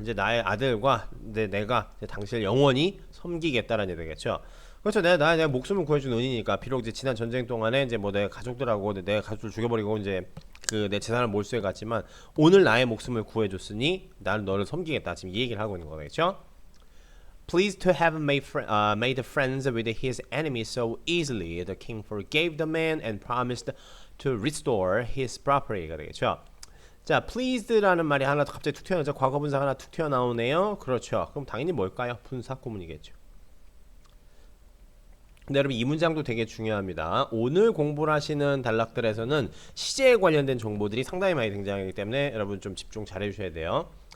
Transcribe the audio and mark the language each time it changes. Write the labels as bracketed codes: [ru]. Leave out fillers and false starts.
[ko] 이제 나의 아들과 내가 당신을 영원히 섬기겠다라는 얘기겠죠. 그렇죠. 내가 목숨을 구해준 은이니까 비록 이제 지난 전쟁 동안에 이제 뭐 내 가족들하고 내 가족들 죽여버리고 이제 그 내 재산을 몰수해 갔지만 오늘 나의 목숨을 구해줬으니 나는 너를 섬기겠다. 지금 이 얘기를 하고 있는 거겠죠. [en] Pleased to have made friends with his enemies so easily, the king forgave the man and promised to restore his property가 되겠죠. [ko] 자, pleased라는 말이 하나 갑자기 툭 튀어나오죠. 과거 분사가 하나 툭 튀어나오네요. 그렇죠. 그럼 당연히 뭘까요? 분사 구문이겠죠. 근데 여러분 이 문장도 되게 중요합니다. 오늘 공부를 하시는 단락들에서는 시제에 관련된 정보들이 상당히 많이 등장하기 때문에 여러분 좀 집중 잘 해주셔야 돼요.